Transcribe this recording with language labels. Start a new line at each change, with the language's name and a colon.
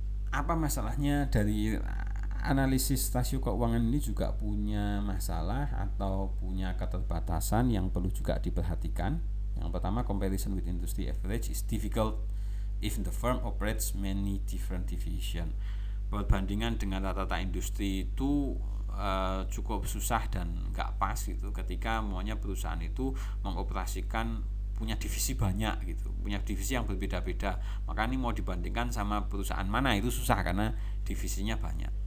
Indonesian: Apa masalahnya dari analisis rasio keuangan ini? Juga punya masalah atau punya keterbatasan yang perlu juga diperhatikan. Yang pertama,
English: comparison with industry average is difficult if the firm operates many different division.
Indonesian: Perbandingan dengan rata-rata industri itu cukup susah dan nggak pas gitu ketika maunya perusahaan itu mengoperasikan punya divisi banyak gitu, punya divisi yang berbeda-beda. Maka ini mau dibandingkan sama perusahaan mana itu susah karena divisinya banyak.